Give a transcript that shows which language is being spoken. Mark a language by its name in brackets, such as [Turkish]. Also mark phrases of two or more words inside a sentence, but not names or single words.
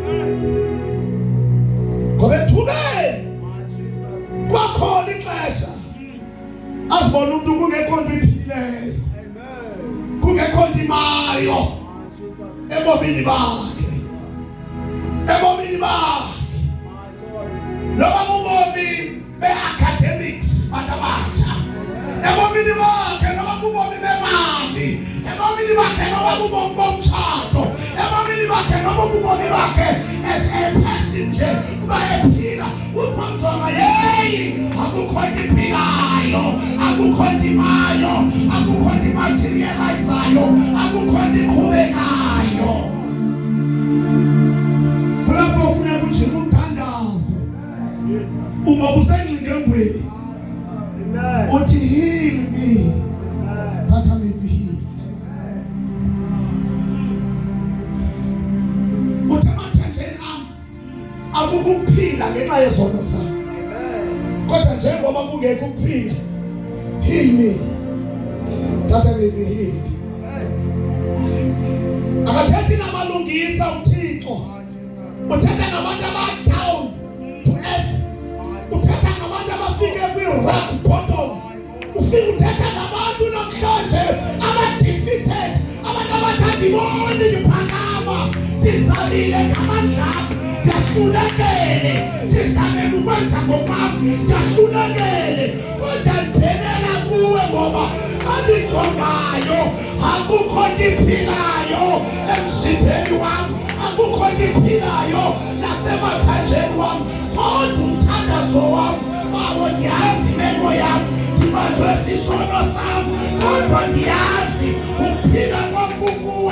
[Xhosa] Ngoba ethubeni kwakhona ixesha azibona umuntu kungekho nto iphilileyo, kungekho nto imayo ebomini bakhe, ebomini bakhe. Loba bubomi be-academics bantu abatsha, ebomini bakhe loba bubomi bemali, ebomini bakhe loba bubomi bomtshato, ebomini bakhe loba bubomi bakhe [English] as a person [Xhosa] nje uba ephila uthiwa mjonga yeyi akukho nto iphilayo, akukho nto imayo, akukho nto imaterializayo, akukho nto iqhubekayo. Kulapho ufuneka ujike umthandazo uma usengcingembweni uthi [English] heal me that I may be healed. [Xhosa] Uthi amathanjeni am akukho ukuphila ngenxa yezono zam, kodwa njengoba kungekho ukuphila, [English] heal me that I may be healed. [Xhosa] Akathethi namalungisa uThixo, uthetha nabantu aba- [English] down to earth, [Xhosa] uthetha nabantu abafike kwi- [English] rock bottom, [Xhosa] ufike uthetha nabantu namhlanje aba-defeated, abantu abathi andiboni ndiphakama, ndizamile ngamandla am, ndiyahlulekele, ndizamele ukwenza ngokwam, ndiyahlulekele, kodwa ndibhenela kuwe ngoba xa ndijongayo akukho nto iphilayo emzimbeni wam, akukho nto iphilayo nasemathanjeni wam, kodwa umthandazo wam bawo ndiyazi imeko yam, ndibanjwe sisono sam, kodwa ndiyazi ukuphila kwam kukuwe.